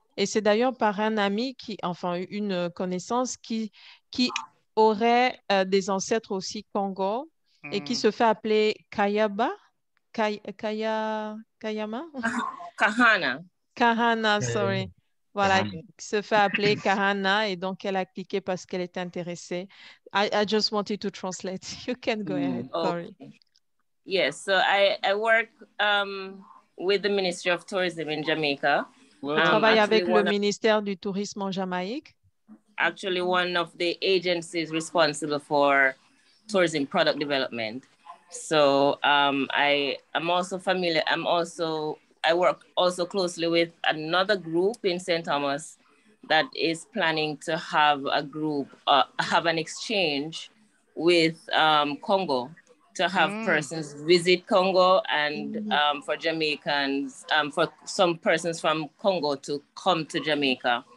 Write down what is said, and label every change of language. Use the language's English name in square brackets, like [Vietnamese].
[French] Et c'est d'ailleurs par un ami, une connaissance qui aurait des ancêtres aussi Congo et qui se fait appeler Kayaba, Kayama? Kahana, sorry. Voilà, qui se fait appeler Kahana et donc elle a cliqué parce qu'elle était intéressée. [English] I just wanted to translate. You can go ahead, sorry. Okay. Yes, so I work with the Ministry of Tourism in Jamaica. [French] Je travaille avec le ministère du Tourisme en Jamaïque. [English] Actually, one of the agencies responsible for tourism product development. So I am also familiar. I work also closely with another group in St. Thomas that is planning to have a group, have an exchange with Congo, to have persons visit Congo and for Jamaicans, for some persons from Congo to come to Jamaica.